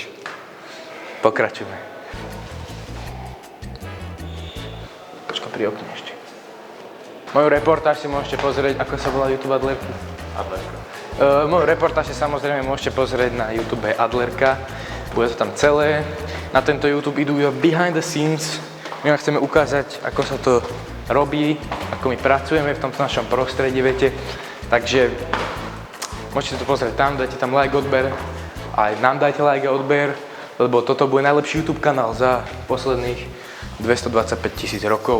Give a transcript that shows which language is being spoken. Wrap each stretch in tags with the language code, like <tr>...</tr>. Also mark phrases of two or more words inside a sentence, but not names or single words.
<sk>Pokračujeme. Troško pri okne ešte. Moju reportáž si môžete pozrieť, ako sa volá YouTube Adlerky? Adlerka. Moju reportáž si samozrejme môžete pozrieť na YouTube Adlerka. Bude to tam celé. Na tento YouTube idú</sk> <en>behind the scenes.</en> <sk>My vám chceme ukázať, ako sa to robí, ako my pracujeme v tomto našom prostredí, viete. Takže môžete to pozrieť tam, dajte tam like, odber. Aj nám dajte like a odber, lebo toto bude najlepší YouTube kanál za posledných 225 000 rokov.</sk>